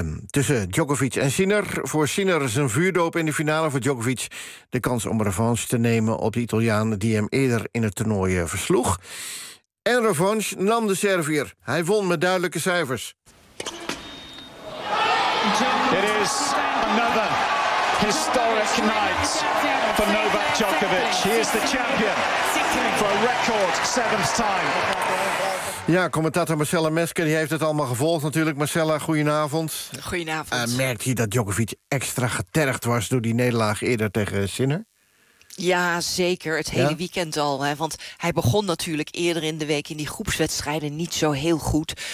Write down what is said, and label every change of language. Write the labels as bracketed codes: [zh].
[nl] Tussen Djokovic en Sinner. Voor Sinner is een vuurdoop in de finale. Voor Djokovic de kans om revanche te nemen op de Italiaan die hem eerder in het toernooi versloeg. En revanche nam de Servier. Hij won met duidelijke cijfers. [en] It is another historic night for Novak Djokovic. He is the champion for a record seventh time. [nl] Ja, commentator Marcella Mesker die heeft het allemaal gevolgd natuurlijk. Marcella, goedenavond. Goedenavond. Merkt je dat Djokovic extra getergd was door die nederlaag eerder tegen Sinner? Ja, zeker. Het hele weekend al. Hè. Want hij begon natuurlijk eerder in de week in die groepswedstrijden niet zo heel goed.